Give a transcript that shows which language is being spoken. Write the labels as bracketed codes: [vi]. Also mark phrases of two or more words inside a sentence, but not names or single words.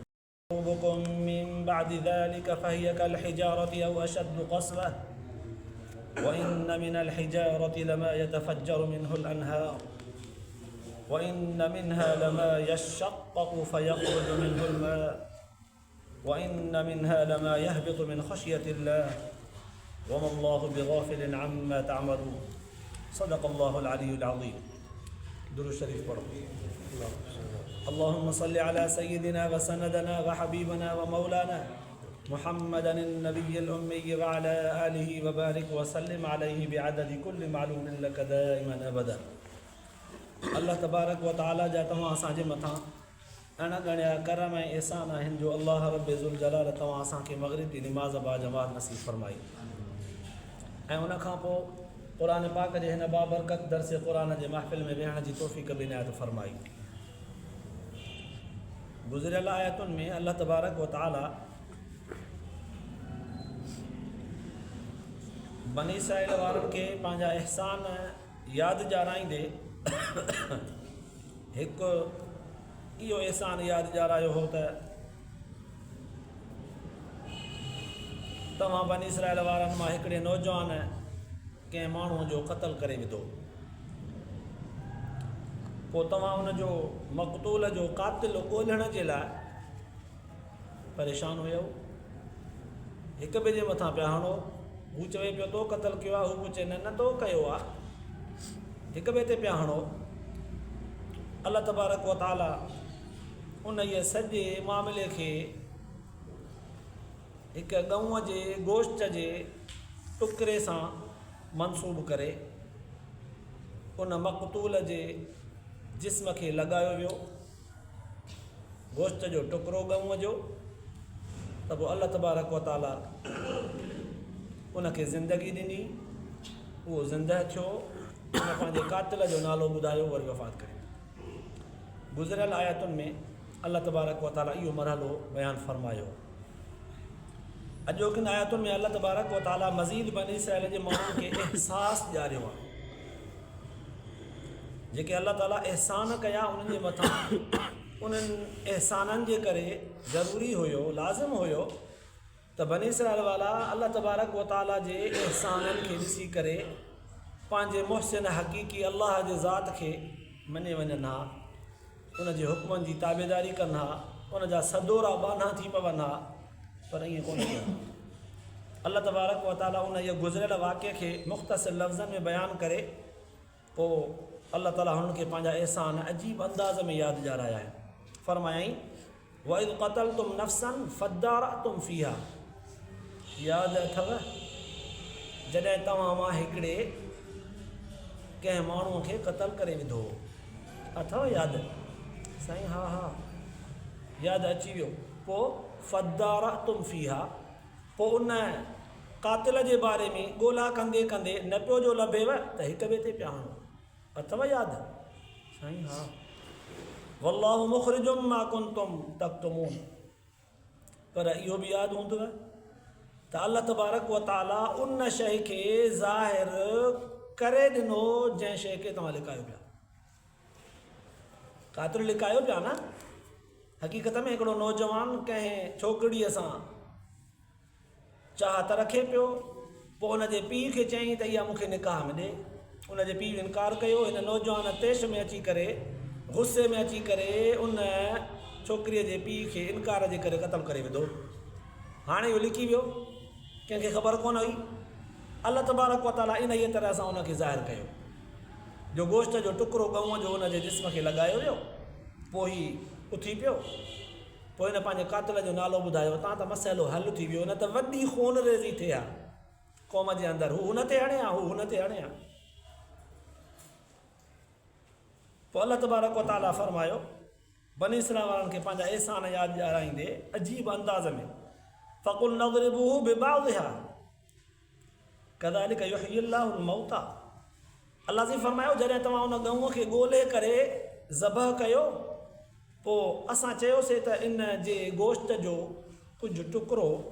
[ar] قلوبكم من بعد ذلك فهي كالحجارة أو أشد قسوة وإن من الحجارة لما يتفجر منه الأنهار وإن منها لما يشقق فيخرج منه الماء وإن منها لما يهبط من خشية الله وما الله بغافل عما تعملون صدق الله العلي العظيم. [ur] درود شریف پڑھو. [ar] اللهم صل على سيدنا وسندنا وحبيبنا ومولانا محمد النبي الأمي وعلى آله وبارك وسلم عليه بعدد كل معلوم لك دائما أبدا. [sd] अल्लाह तबारक व तआला जा तव्हां असांजे मथां अणगणिया करम ऐं एहसान आहिनि जो अल्लाह रब्बे ज़ुल जलाल तव्हां असांखे मग़रिब जी निमाज़ बाजमात नसीब फ़रमाई ऐं उन खां पोइ क़ुरान पाक जे हिन बाबरकत दर्स क़ुरान जे महफ़िल में विहण जी तौफ़ीक़ बि इनायत फ़रमाई। गुज़िरियल आयतुनि में अल्लाह तबारक व तआला बनी इसराईल वारनि खे पंहिंजा एहसान यादि ॾियाराईंदे हिकु इहो एहसान यादि ॾियारायो हो त तव्हां बनी इसराईल वारनि मां हिकिड़े नौजवान कंहिं माण्हूअ जो क़त्ल करे विधो, पोइ तव्हां हुनजो मक़तूल जो क़ातिल ॻोल्हण जे लाइ परेशान हुयो, हिक ॿिए जे मथां पिया हणो। हू चवे पियो तो क़त्ल कयो आहे, हू पुछे न तो कयो आहे, हिक ॿिए ते पिया हणो। अल्लाह तबारक व तआला उन इहे सॼे मामले खे हिक गऊं जे गोश्त जे टुकरे सां मनसूब करे उन मक़तूल जे जिस्म खे लॻायो वियो, गोश्त जो टुकरो गऊं जो। त पोइ अल्लाह तबारक व तआला उनखे ज़िंदगी ॾिनी, उहो ज़िंदह थियो, उन पंहिंजे क़ातिल जो नालो ॿुधायो, वरी वफ़ात करे। गुज़िरियल आयतुनि में अल्लाह तबारक व तआला इहो मरहलो बयानु फ़रमायो। अॼोकिन आयतुनि में अल्लाह तबारक व तआला मज़ीद बनी इसराईल जे माण्हुनि खे एहसास ॾियारियो आहे। जेके अल्लाह ताला एहसान कया उन्हनि जे मथां, उन्हनि एहसाननि जे करे ज़रूरी हुयो, लाज़िम हुयो त बनी इसराईल वाला अल्लाह तबारक व तआला जे एहसाननि खे ॾिसी करे पंहिंजे मुहसिन हक़ीक़ी अल्लाह जे ज़ात खे मञे वञनि हा, उन जे हुक्मनि जी ताबेदारी कनि हा, उन जा सदोरा बाना थी पवनि हा, पर ईअं कोन थियो। अल्लाह तबारक व तआला उन इहे गुज़िरियल वाक़े खे मुख़्तसिर लफ़्ज़नि में बयानु करे पोइ अल्लाह ताला हुननि खे पंहिंजा एहसान अजीब अंदाज़ में यादि ॾियाराया आहिनि। फ़रमायाईं [ar] وإذ قتلتم نفسا فادارأتم فيها, [sd] यादि अथव जॾहिं तव्हां मां हिकिड़े कंहिं माण्हूअ खे क़त्ल करे विधो, अथव यादि? साईं हा हा यादि अची वियो। पोइ [ar] فادارأتم فيها, [sd] पोइ उन क़ातिल जे बारे में ॻोल्हा कंदे कंदे न पियो जो लभेव त हिक ॿिए ते पिया हणो, अथव यादि? साईं हा। [ar] والله مخرج ما كنتم تكتمون, [sd] पर इहो बि यादि हूंदव त अल्लाह तबारक व तआला उन शइ खे ज़ाहिर करे ॾिनो जंहिं शइ खे तव्हां लिकायो पिया। क़ातिल लिकायो पिया न। हक़ीक़त में हिकिड़ो नौजवान कंहिं छोकिरीअ सां चाहत रखे पियो, पोइ उन जे पीउ खे चयईं त इहा मूंखे निकाह में ॾे। उन जे पीउ इनकार कयो। हिन नौजवान तेश में अची करे, गुस्से में अची करे उन छोकिरीअ जे पीउ खे इनकार जे करे क़त्ल करे विधो। हाणे इहो लिकी वियो, कंहिंखे ख़बर कोन हुई। अल्लाह तबारक व तआला इन ई तरह सां उनखे ज़ाहिर कयो जो गोश्त जो टुकड़ो गऊं जो उन जे जिस्म खे लॻायो वियो, पोइ ही उथी पियो, पोइ हिन पंहिंजे क़ातिल जो नालो ॿुधायो। तव्हां त मसइलो हल थी वियो, न त वॾी खून रेज़ी थिए हा क़ौम जे अंदरि, हू हुन ते हणे हा, हू हुन ते हणे हा। पोइ अल्लाह तबारक व तआला फ़रमायो बनी इसराईल वारनि खे पंहिंजा एहसान यादि ॾियाराईंदे अजीब अंदाज़ में [ar] فقلنا اضربوه ببعضها كذلك يحيي الله الموتى, [sd] अल्लाह जी फरमायो जॾहिं तव्हां उन गऊं खे ॻोल्हे करे ज़बह कयो पोइ असां चयोसीं त इन जे गोश्त जो कुझु टुकड़ो